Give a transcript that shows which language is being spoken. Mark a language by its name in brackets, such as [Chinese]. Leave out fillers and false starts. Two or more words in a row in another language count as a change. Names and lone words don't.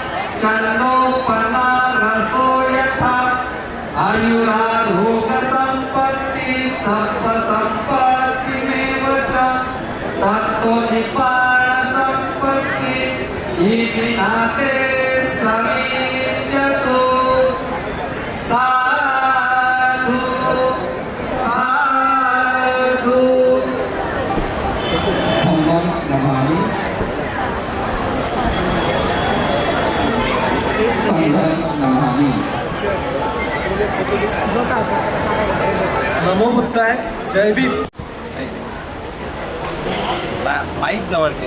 [Pali] चन्नोपमारसो यथा आयुरारोग्यसम्पत्ति सर्वसम्पत्तिमेव च तत्तो निप्पाणसम्पत्ति इति नाते समीक्षतु साधु साधु धम्मं नमामि संघं नमामि। नमो बुद्धाय [Marathi] जय भीम। माईक जवळ घे।